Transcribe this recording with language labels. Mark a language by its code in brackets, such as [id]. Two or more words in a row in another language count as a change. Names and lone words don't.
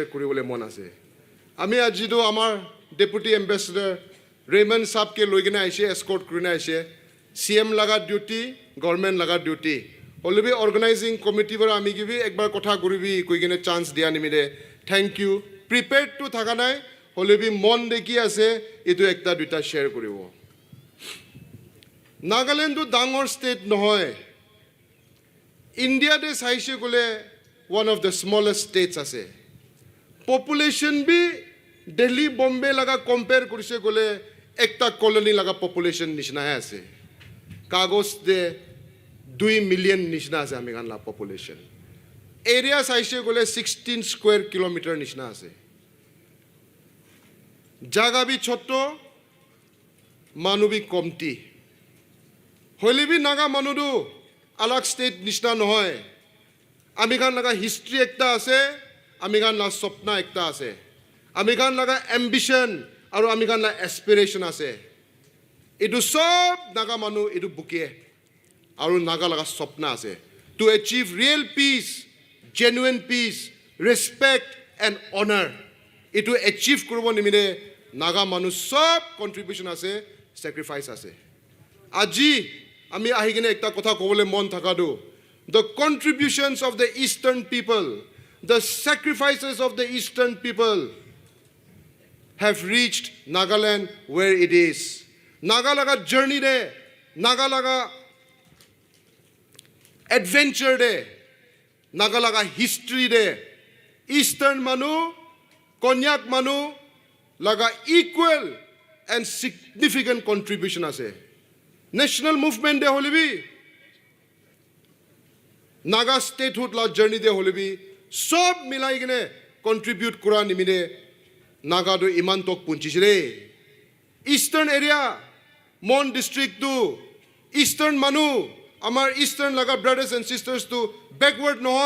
[nag] কৰিবলৈ মন আছে আমি আজিতো আমাৰ [en] deputy ambassador [nag] ৰেমন সাহেবকে লৈ কিনে আহিছে এস্কৰ্ট কৰি কিনে আহিছে CM লাগা ডিউটি গভৰ্ণমেণ্ট লাগা ডিউটি হলিবি [en] organizing committee [nag] আমি কিবি একবাৰ কথা কৰিবি কৈ কিনে চান্স দিয়া নিমিদে [en] thank you prepared to [nag] থাকা নাই হলিবি মন দেখি আছে এইটো একটা দুইটা শ্বেয়াৰ কৰিব নাগালেণ্ডটো ডাঙৰ ষ্টেট নহয় ইণ্ডিয়াতে চাইছে ক'লে [en] one of the smallest states [nag] আছে population বি দিল্লী বম্বে লাগা কম্পেয়াৰ কৰিছে ক'লে একটা কলনী লাগা population নিচিনাহে আছে কাগজ দে 2 মিলিয়ন নিচিনা আছে আমি গানলা population এৰিয়া চাইছে ক'লে 16 [en] square kilometre [nag] নিচিনা আছে জাগা বি ছোট মানুহ বি কমটি হলিবি নাগা মানুহটো আলাগ ষ্টেট নিচিনা নহয় আমি গান লাগা হিষ্ট্ৰী একটা আছে আমি গান লাগা স্বপ্ন একটা আছে আমি গান লাগা এম্বিশন আৰু আমি গান লাগা এস্পিৰেশ্যন আছে এইটো সব নাগা মানুহ এইটো বুকে আৰু নাগা লাগা স্বপ্ন আছে [en] to achieve real peace genuine peace respect and honour [nag] এইটো এচিভ কৰিব নিমিলে নাগা মানুহ সব কন্ট্ৰিবিউশন আছে স্যাক্ৰিফাইস আছে আজি আমি আহি কিনে একটা কথা ক'বলৈ মন থাকাটো [en] the contributions of the eastern people, the sacrifices of the eastern people have reached Nagaland where it is. [nag] Nagalaga journey de, Nagalaga adventure de, Nagalaga history de, eastern manu, Konyak manu, laga [en] equal and significant contribution [nag] ase. National movement de holibi, নাগা স্টেটহুড লা জাৰ্নি দে হলিবি সব মিলাই কিনে কন্ট্ৰিবিউট কৰা নিমিদে নাগাটো ইমান তক পুঞ্চিছে ৰে [en] eastern area [nag] মন ডিষ্ট্ৰিক্টটো ইষ্টাৰ্ণ মানুহ আমাৰ ইষ্টাৰ্ণ লাগা [en] brothers and sisters [nag] বেকৱাৰ্ড